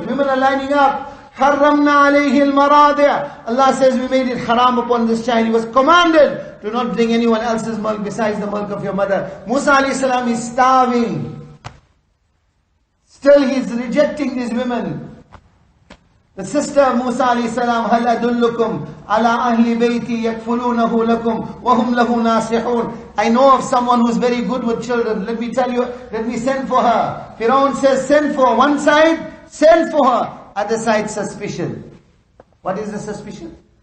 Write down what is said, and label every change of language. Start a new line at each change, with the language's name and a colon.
English: Women are lining up.
Arabic: حَرَّمْنَا عَلَيْهِ الْمَرَاضِعَ.
English: Allah says we made it haram upon this child. He was commanded to not bring anyone else's milk besides the milk of your mother. Musa alayhi salam is starving. Still he is rejecting these women. The sister of Musa alayhi salam,
Arabic: هَلْ أَدُلُّكُمْ عَلَىٰ أَهْلِ بَيْتِي يَكْفُلُونَهُ لَكُمْ وَهُمْ لَهُ نَاصِحُونَ.
English: I know of someone who's very good with children. Let me tell you, let me send for her. Firaun says, send for her. One side, send for her. Other side, suspicion. What is the suspicion?